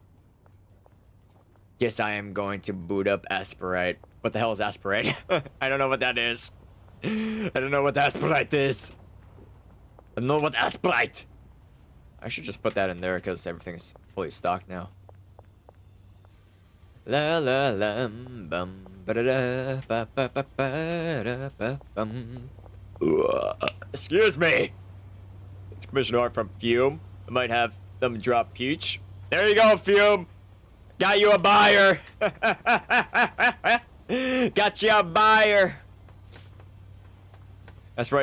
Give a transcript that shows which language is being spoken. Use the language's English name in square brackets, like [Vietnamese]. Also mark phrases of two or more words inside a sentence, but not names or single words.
[English] Yes, I am going to boot up 𝙑𝙬𝙗. What the hell is 𝙑𝙬𝙗? I don't know what that is. I don't know what 𝙑𝙬𝙗 is. I don't know what 𝙑𝙬𝙗. I should just put that in there because everything's fully stocked now. La la la bum ba da da ba ba ba ba da ba bum. Excuse me. It's commission art from Fume. I might have them drop Peach. There you go, Fume. Got you a buyer. Got you a buyer. That's right.